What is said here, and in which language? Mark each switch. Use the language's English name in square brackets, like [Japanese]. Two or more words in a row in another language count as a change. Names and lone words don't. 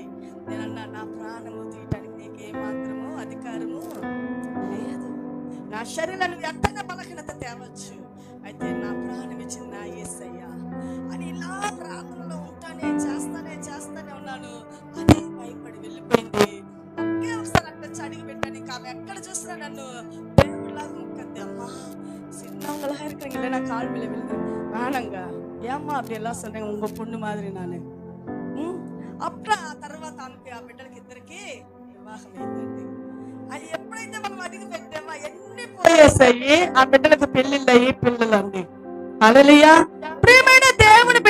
[Telugu] నేనన్నా నా ప్రాణము తీయటానికి నీకు ఏమాత్రము అధికారము లేదు, నా శరీరాన్ని ఎట్టగా బలహీనత తేవచ్చు, అయితే నా ప్రాణం ఇచ్చింది నా యేసయ్య అని ఇలా ప్రార్థనలో ఉంటానే చేస్తానే ఉన్నాను. అది భయపడి వెళ్ళిపోయింది. ఒకే ఒకసారి అట్లా అడిగి పెట్టాను, ఇంకా ఆమె ఎక్కడ చూసినా నన్ను దేవుడిలాగా ముక్కద్ది, అమ్మా [Tamil] சின்னவங்களா இருக்கிறீங்களே, நான் கால் மேல விழுந்து வேணாங்க, ஏம்மா அப்படி எல்லாம் சொன்னீங்க, உங்க பொண்ணு மாதிரி நானு. [Telugu] అప్పుడు ఆ తర్వాత ఆమెకి ఆ బిడ్డలకి ఇద్దరికి వివాహం అయిందండి. అది ఎప్పుడైతే మనం అడిగి పెట్టామో ఎన్ని పోయేసాయి, ఆ బిడ్డలకు పెళ్లిళ్ళయి పిల్లలండి. హల్లెలూయా, ప్రియమైన దేవుని